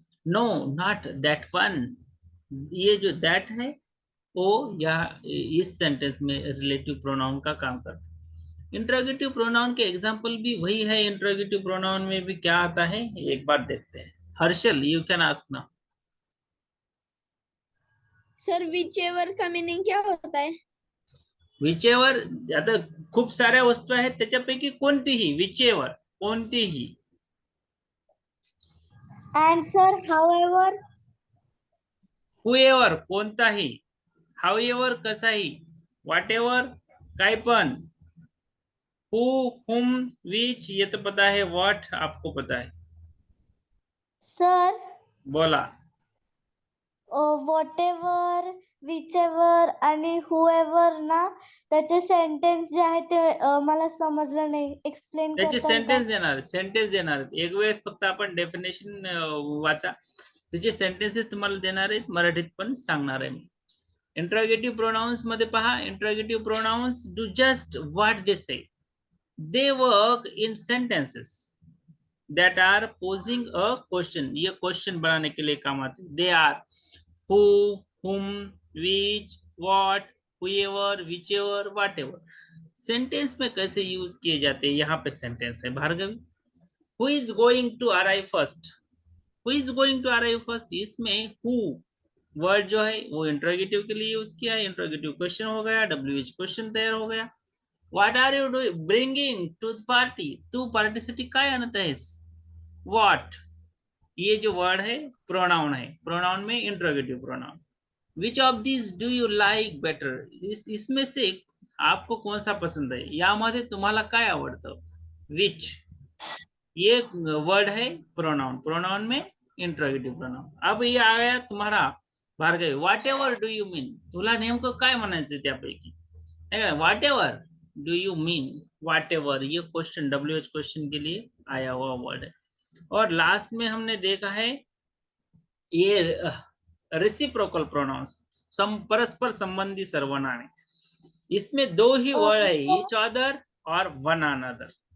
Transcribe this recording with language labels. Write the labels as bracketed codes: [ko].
[en] no not that one, [hi] ये जो that है वो या इस सेंटेंस में रिलेटिव प्रोनाउन का काम करता है। इंट्रोगेटिव प्रोनाउन के एग्जांपल भी वही है, इंट्रोगेटिव प्रोनाउन में भी क्या आता है एक बार देखते हैं। [en] Harshal you can ask now. [hi] Sir whichever का मीनिंग क्या होता है? [mr] विचेवर, आता खूप साऱ्या वस्तू आहेत त्याच्यापैकी कोणतीही, विचेवर कोणतीही। [en] And sir, however. [hi] हुएवर [mr] कोणताही, [hi] हाउएवर [mr] कसाही, [hi] व्हाटएवर [mr] काय पण, [hi] हु हुम विच ये तो पता है, व्हाट आपको पता है। सर [mr] बोला। व्हॉटेवर, विचेवर आणि हुएवर ना त्याचे सेंटेन्स जे आहे ते मला समजलं नाही, एक्सप्लेन त्याचे करताल का? सेंटेन्स देणार एक वेळेस फक्त आपण डेफिनेशन वाचा, त्याचे सेंटेन्सेस तुम्हाला देणार आहेत, मराठीत पण सांगणार आहे मी। [en] interrogative pronouns [mr] मध्ये पहा, [en] interrogative pronouns do just what they say, they work in sentences that are posing a question, [hi] ये क्वेश्चन बनाने के लिए काम आते हैं। [en] They are who, whom, which, what, whoever, whichever, whatever. [hi] Sentence में कैसे यूज किए जाते हैं, यहाँ पे सेंटेंस है Bhargavi. [en] who is going to arrive first, [hi] who is going to arrive first, इसमें हु वर्ड जो है वो इंट्रोगेटिव के लिए यूज किया है, इंट्रोगेटिव क्वेश्चन हो गया, WH क्वेश्चन तैयार हो गया। [en] what are you doing bringing to the party, [mr] तू पार्टीसाठी काय आणत आहेस, [hi] व्हाट ये जो वर्ड है प्रोनाउन है, प्रोनाउन में interrogative pronoun. [en] which of this do you like better, [hi] इसमें से आपको कौन सा पसंद है, [mr] यामध्ये तुम्हाला काय आवडतं, [hi] विच ये वर्ड है प्रोनाउन, प्रोनाउन में इंट्रोगेटिव्ह प्रोनाउन. अब ये आ गया तुम्हारा Bhargavi. [en] Whatever do you mean. [mr] तुला नेमकं काय म्हणायचं त्यापैकी. [en] Whatever do you mean. [hi] What ever ये क्वेश्चन WH क्वेश्चन के लिए आया हुआ वर्ड है. और लास्ट में हमने देखा है ये रेसिप्रोकल प्रोनाउंस, परस्पर संबंधी सर्वनाम. इसमें दो ही वर्ड है, ईच अदर और वन अनदर.